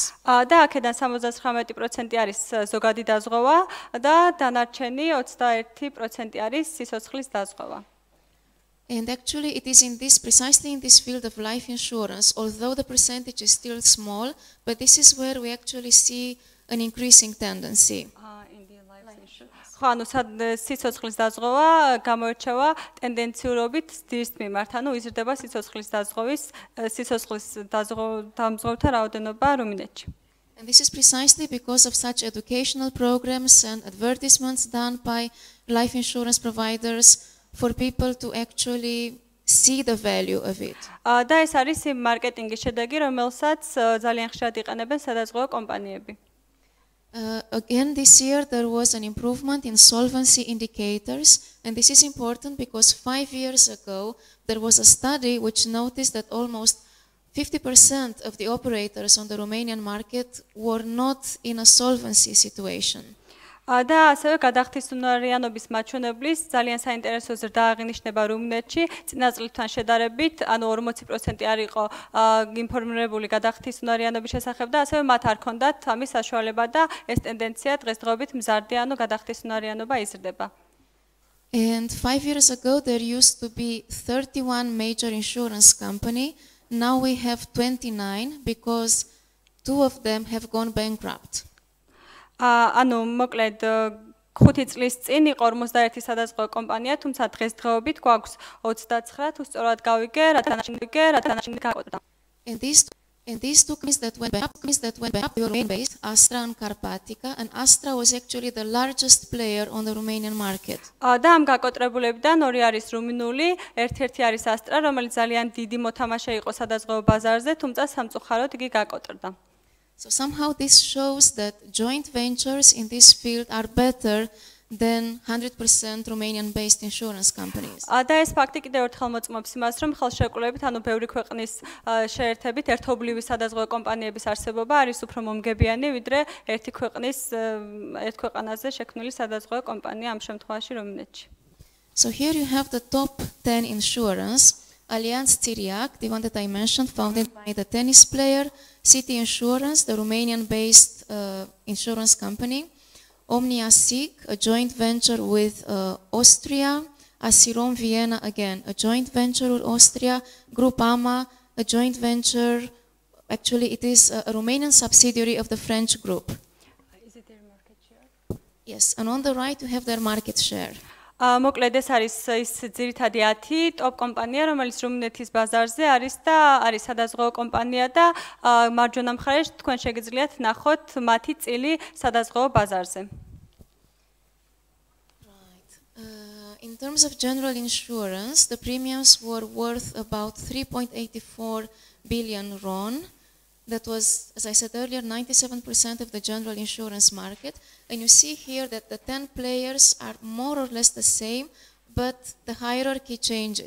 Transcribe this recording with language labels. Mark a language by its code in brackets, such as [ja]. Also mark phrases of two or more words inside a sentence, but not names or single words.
[ka] და აქედან 79% არის ზოგადი დაზღვევა და დანარჩენი 21% არის სიცოცხლის დაზღვევა. [en] And actually it is precisely in this field of life insurance, although the percentage is still small, but this is where we actually see an increasing tendency. [ka] ხო, ანუ სიცოცხლის დაზღვევა გამოირჩევა ტენდენციურობით ძირს მიმართ, ანუ იზრდება სიცოცხლის დამზღვევთა რაოდენობა რუმინეთში. [en] And this is precisely because of such educational programs and advertisements done by life insurance providers for people to actually see the value of it. [ka] და ეს არის იმ მარკეტინგის შედეგი, რომელსაც ძალიან ხშირად იყენებენ სადაზღვევო კომპანიები. [en] Again, this year there was an improvement in solvency indicators, and this is important because 5 years ago there was a study which noticed that almost 50% of the operators on the Romanian market were not in a solvency situation. [ka] და ასევე გადახდისუნარიანობის მაჩვენებლის ძალიან საინტერესო ზრდა აღინიშნება რუმინეთში. წინა წლთან შედარებით, ანუ 40% არ იყო ინფორმირებული გადახდისუნარიანობის შესახებ და ასევე მათ არ ჰქონდათ ამის საშუალება და ეს ტენდენცია დღესდღეობით მზარდი, ანუ გადახდისუნარიანობა იზრდება. [en] And 5 years ago, there used to be 31 major insurance companies. Now we have 29 because 2 of them have gone bankrupt. [ka] ანუ მოკლედ 5 წლის წინ იყო 41 სადაზღვევო კომპანია, თუმცა დღესდღეობით გვაქვს 29, თუ სწორად გავიგე, რატანაშინი გაკოტრდა. [en] And these two companies that went bankrupt were Romanian-based, Astra and Carpatica, and Astra was actually the largest player on the Romanian market. [ka] და ამ გაკოტრებულებიდან ორი არის რუმინული, ერთ-ერთი არის Astra, რომელიც ძალიან დიდი მოთამაშე იყო სადაზღვევო ბაზარზე, თუმცა სამწუხაროდ იგი გაკოტრდა. [en] So somehow this shows that joint ventures in this field are better than 100% Romanian-based insurance companies. [ka] და ეს ფაქტი კიდევ ერთხელ მოწმობს იმას, რომ ხელშეკრულებით, ანუ ბევრი ქვეყნის შეერთებით ერთობლივი სადაზღვევო კომპანიების არსებობა არის უფრო მომგებიანი, ვიდრე ერთ ქვეყანაზე შექმნილი სადაზღვევო კომპანია ამ შემთხვევაში რუმინეთში. [en] So here you have the top 10 insurance. Allianz Țiriac, the one that I mentioned, founded by the tennis player, City Insurance, the Romanian-based insurance company, Omnia SIG, a joint venture with Austria, Asirom Vienna, again, a joint venture with Austria, Groupama, a joint venture, actually it is a Romanian subsidiary of the French group. Is it their market share? Yes, and on the right you have their market share. [ka] მოკლედ ეს არის ის ძირითადი 10 ტოპ კომპანია, რომელიც რუმინეთის ბაზარზე არის და არის სადაზღვევო კომპანია და მარჯვენა მხარეს თქვენ შეგიძლიათ ნახოთ მათი წილი სადაზღვევო ბაზარზე. [en] Right. In terms of general insurance, the premiums were worth about 3.84 billion RON. That was, as I said earlier, 97% of the general insurance market. And you see here that the 10 players are more or less the same, but the hierarchy changes.